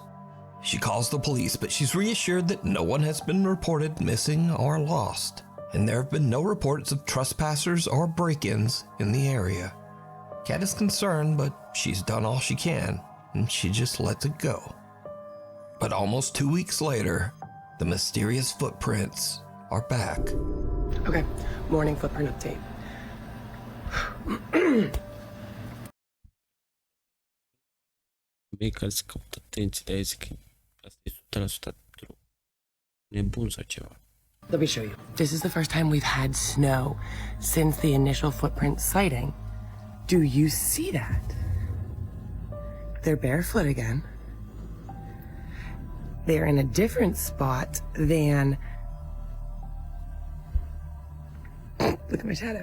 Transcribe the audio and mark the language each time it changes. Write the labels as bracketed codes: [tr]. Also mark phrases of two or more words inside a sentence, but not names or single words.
[en] She calls the police, but she's reassured that no one has been reported missing or lost, and there have been no reports of trespassers or break-ins in the area. Kat is concerned, but she's done all she can, and she just lets it go. But almost 2 weeks later, the mysterious footprints are back. Okay, morning footprint update. [ro] Mei care se caută atenție, de-aia zic că asta e 100% nebun sau ceva. [en] Let me show you. This is the first time we've had snow since the initial footprint sighting. Do you see that? They're barefoot again. They're in a different spot than... Look at my shadow.